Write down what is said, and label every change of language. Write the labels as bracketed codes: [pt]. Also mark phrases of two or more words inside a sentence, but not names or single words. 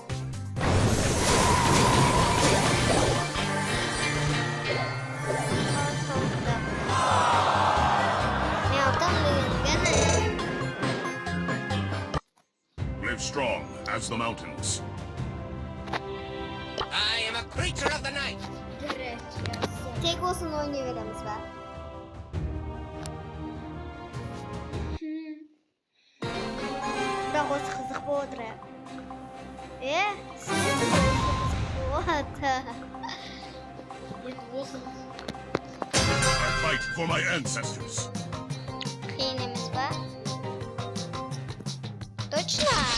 [en] Live strong as the mountains. I am a creature of the night. Tek olsun oynay veremiz be. [kk] Бірақ осы қызық болып отыр. Сіз [en] I fight for my ancestors. [kk] қиын емес па? Точно?